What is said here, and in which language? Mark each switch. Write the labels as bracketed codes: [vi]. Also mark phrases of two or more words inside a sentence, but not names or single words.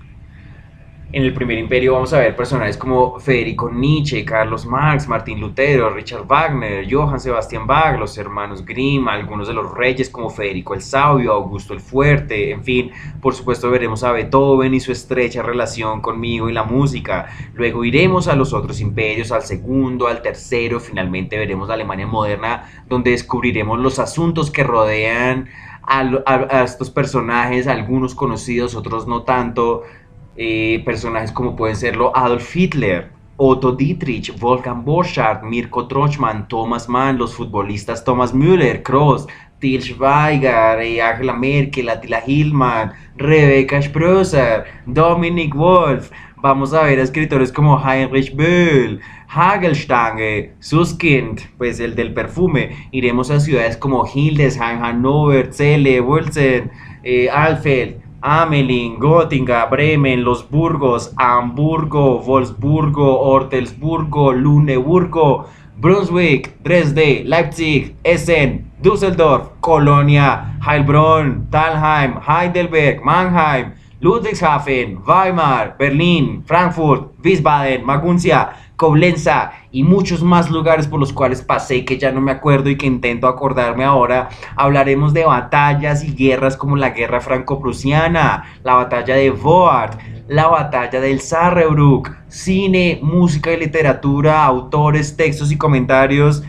[es] En el primer imperio vamos a ver personajes como Federico Nietzsche, Carlos Marx, Martín Lutero, Richard Wagner, Johann Sebastian Bach, los hermanos Grimm, algunos de los reyes como Federico el Sabio, Augusto el Fuerte, en fin, por supuesto veremos a Beethoven y su estrecha relación conmigo y la música. Luego iremos a los otros imperios, al segundo, al tercero, finalmente veremos la Alemania moderna, donde descubriremos los asuntos que rodean a estos personajes, algunos conocidos, otros no tanto. Personajes como pueden serlo Adolf Hitler, Otto Dietrich, Wolfgang Borchardt, Mirko Trochman, Thomas Mann, los futbolistas Thomas Müller, Kroos, Til Schweiger, Angela Merkel, Attila Hildmann, Rebecca Spröser, Dominic Wolf. Vamos a ver a escritores como Heinrich Böll, Hagelstange, Susskind, pues el del perfume. Iremos a ciudades como Hildesheim, Hannover, Celle, Wölfen, Alfeld, Amelin, Göttingen, Bremen, Los Burgos, Hamburgo, Wolfsburgo, Ortelsburgo, Luneburgo, Brunswick, Dresde, Leipzig, Essen, Düsseldorf, Colonia, Heilbronn, Thalheim, Heidelberg, Mannheim, Ludwigshafen, Weimar, Berlín, Frankfurt, Wiesbaden, Maguncia, Coblenza y muchos más lugares por los cuales pasé que ya no me acuerdo y que intento acordarme ahora. Hablaremos de batallas y guerras como la guerra franco-prusiana, la batalla de Voart, la batalla del Sarrebruck, cine, música y literatura, autores, textos y comentarios.